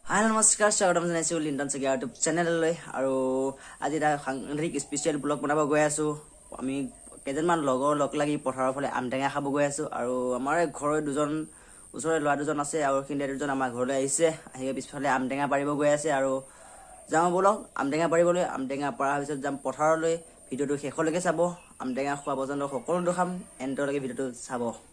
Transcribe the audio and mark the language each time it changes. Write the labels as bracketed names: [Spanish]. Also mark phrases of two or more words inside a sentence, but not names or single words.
[Assamese] Hi, নমস্কাৰ। স্বাগতম জনাইছো Linton Saikia YouTube channel লৈ আৰু আজি এটা সাংঘাতিক [English] special vlog [Assamese] বনাব গৈ আছো আমি কেইজনমান লগৰ লগ লাগি পথাৰৰ ফালে আমটেঙা খাব গৈ আছো আৰু আমাৰ ঘৰৰ দুজন ওচৰৰে ল'ৰা দুজন আছে আৰু সিহঁতে দুজন আমাৰ ঘৰলৈ আহিছে আহি পিছফালে আমটেঙা পাৰিব গৈ আছে আৰু যাওঁ বলক আমটেঙা পাৰিবলৈ আমটেঙা পাৰাৰ পিছত যাম পথাৰলৈ ভিডিঅ'টো শেষলৈকে চাব আমটেঙা খোৱা পৰ্যন্ত সকলো দেখাম এন্ডলৈকে ভিডিঅ'টো চাব